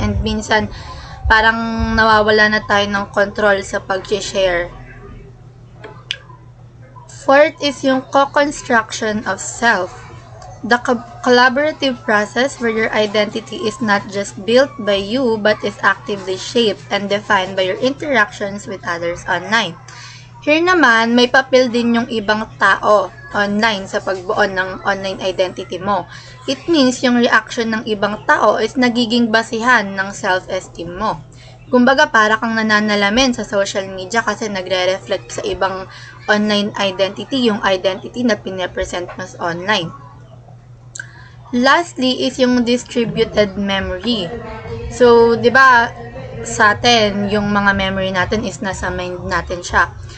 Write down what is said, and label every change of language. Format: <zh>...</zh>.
<tl>And minsan, parang nawawala na tayo ng control sa pag-share.</tl> <en>Fourth is</en> <tl>yung</tl> <en>co-construction of self. The collaborative process where your identity is not just built by you but is actively shaped and defined by your interactions with others online.</en> <tl>Here naman, may papel din yung ibang tao online sa pagbuo ng online identity mo.</tl> <en>It means</en> <tl>yung reaction ng ibang tao is nagiging basihan ng self-esteem mo. Kumbaga, para kang nananalamin sa social media kasi nagre-reflect sa ibang online identity, yung identity na pinapresent mo online.</tl> <en>Lastly is</en> <tl>yung</tl> <en>distributed memory.</en> <tl>So, di ba, sa atin, yung mga memory natin is nasa mind natin siya.</tl>